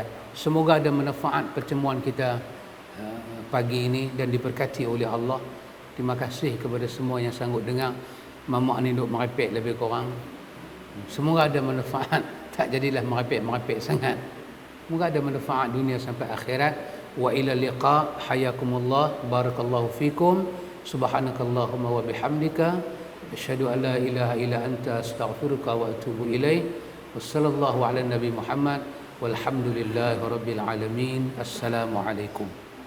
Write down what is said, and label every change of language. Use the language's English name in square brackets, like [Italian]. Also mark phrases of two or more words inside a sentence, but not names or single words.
[Malay] Semoga ada manfaat pertemuan kita pagi ini dan diberkati oleh Allah. Terima kasih kepada semua yang sanggup dengar. Mamak ni duk merepek lebih kurang. Semoga ada manfaat, tak jadilah merepek sangat. Semoga ada manfaat dunia sampai akhirat. [Arabic] وإلى اللقاء، حياكم الله، بارك الله فيكم، سبحانك اللهم وبحمدك، أشهد أن لا إله إلا أنت، أستغفرك وأتوب إليه. وصلى الله على نبي محمد والحمد لله رب العالمين. السلام عليكم.